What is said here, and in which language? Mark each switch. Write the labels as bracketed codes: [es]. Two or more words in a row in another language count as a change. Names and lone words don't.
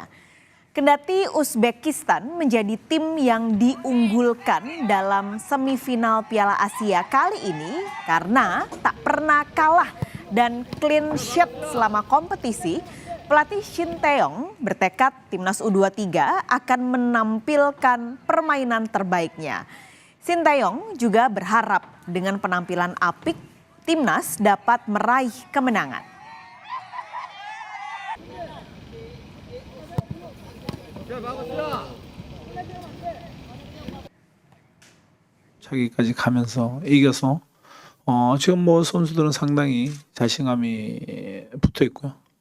[id] Kendati Uzbekistan menjadi tim yang diunggulkan dalam semifinal Piala Asia kali ini karena tak pernah kalah dan [en] clean sheet [id] selama kompetisi, pelatih Sinteyong bertekad Timnas U23 akan menampilkan permainan terbaiknya. Sinteyong juga berharap dengan penampilan apik, Timnas dapat meraih kemenangan. [ko] 자기까지 가면서 이겨서 지금 뭐 선수들은 상당히 자신감이 붙어 있고요.